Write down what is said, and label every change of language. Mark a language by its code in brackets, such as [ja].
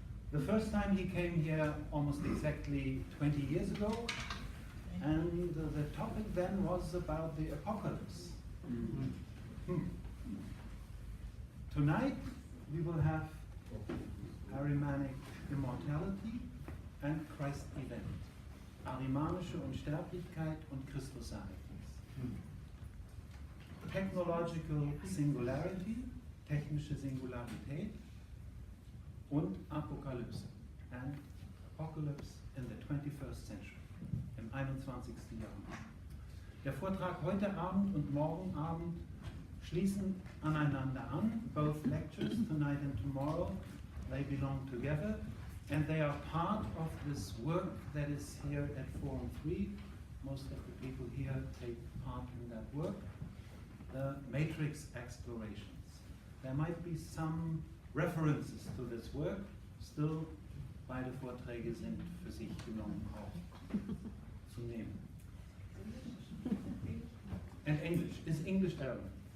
[en] The first time he came here almost exactly 20 years ago, and the topic then was about the apocalypse. Tonight we will have Ahrimanic immortality and Christ event. [de] Ahrimanische Unsterblichkeit und Christusereignis. [en] Technological Singularity, [de] technische Singularität und Apokalypse, [en] and Apocalypse in the 21st century, [de] im 21. Jahrhundert. Der Vortrag heute Abend und morgen Abend schließen aneinander an. [en] Both lectures, tonight and tomorrow, they belong together, and they are part of this work that is here at Forum 3. Most of the people here take part in that work. The matrix explorations. There might be some references to this work, still [de] beide Vorträge sind für sich genommen auch zu nehmen. [en] And English, is English Arabic?